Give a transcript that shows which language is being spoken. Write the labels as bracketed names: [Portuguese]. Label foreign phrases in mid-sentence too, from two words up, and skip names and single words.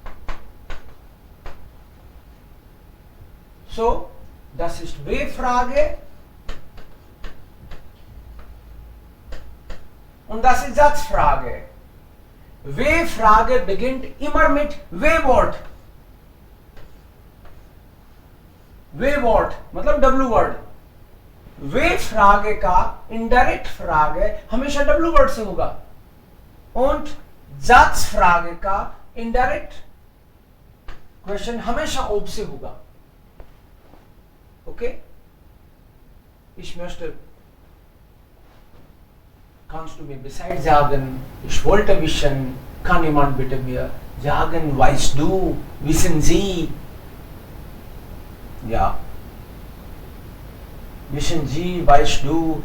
[German] So, das ist W-Frage und das ist Satzfrage. W-Frage beginnt immer mit W-Wort. [Hindi] W-Wort मतलब W-Word. W-Frage का indirect फ्रागे हमेशा W-Word से होगा [German] und Satzfrage [Hindi] का [English] indirect question [Hindi] हमेशा ob से होगा. [English] Okay? [German] Ich möchte, kannst du mir Bescheid sagen? Ich wollte wissen, kann jemand bitte mir sagen, weißt du, wissen Sie? Ja. Wissen Sie, weißt du?